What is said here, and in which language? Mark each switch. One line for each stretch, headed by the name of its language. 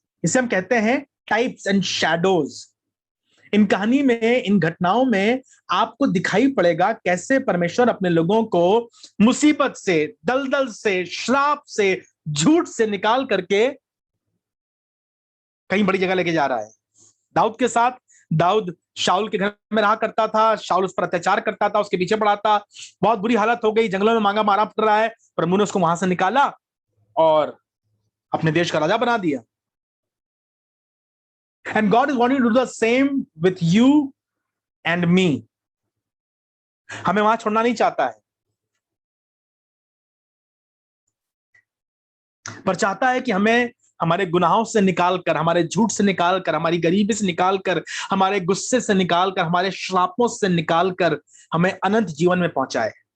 Hindi: इसे हम कहते हैं टाइप्स एंड शैडोज। इन कहानी में, इन घटनाओं में आपको दिखाई पड़ेगा कैसे परमेश्वर अपने लोगों को मुसीबत से, दलदल से, श्राप से, झूठ से निकाल करके कहीं बड़ी जगह लेके जा रहा है। दाऊद के साथ, दाऊद शाऊल के घर में रहा करता था, शाऊल उस पर अत्याचार करता था, उसके पीछे पड़ा था, बहुत बुरी हालत हो गई, जंगलों में मांगा मारा पड़ रहा है, प्रभु ने उसको वहां से निकाला और अपने देश का राजा बना दिया।
English: And God is wanting to do the same with you and me.
Hindi: हमें वहां छोड़ना नहीं चाहता है, पर चाहता है कि हमें हमारे गुनाहों से निकालकर, हमारे झूठ से निकालकर, हमारी गरीबी से निकालकर, हमारे गुस्से से निकालकर, हमारे श्रापों से निकालकर हमें अनंत जीवन में पहुंचाए।